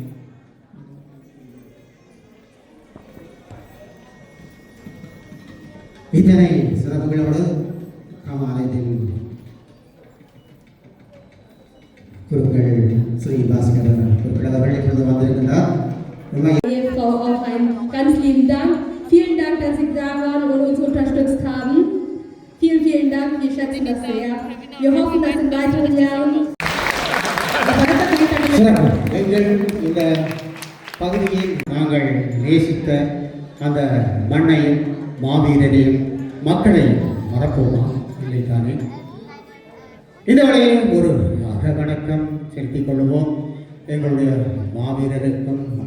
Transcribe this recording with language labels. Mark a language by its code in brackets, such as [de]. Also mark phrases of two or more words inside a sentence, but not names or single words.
[ta] இத்தனை சிறப்புகளோடு காமாலயத்தில் குருக்கள் ஸ்ரீ பாஸ்கர் குருக்கள் அவர்கள் இப்பொழுது வந்திருக்கின்றார். [de] Frau auch einen ganz lieben Dank. Vielen Dank, dass Sie da waren und uns unterstützt haben. Vielen, vielen Dank. Wir schätzen das sehr. Wir hoffen, dass in weiteren Jahren [ta] எங்கள் இந்த பகுதியில் நாங்கள் நேசித்த அந்த மண்ணையும் மாவீரரையும் மக்களையும் மறப்போமா இல்லைத்தானே? இந்த வழியில் ஒரு வணக்கம் செலுத்திக் கொள்வோம் எங்களுடைய மாவீரருக்கும்.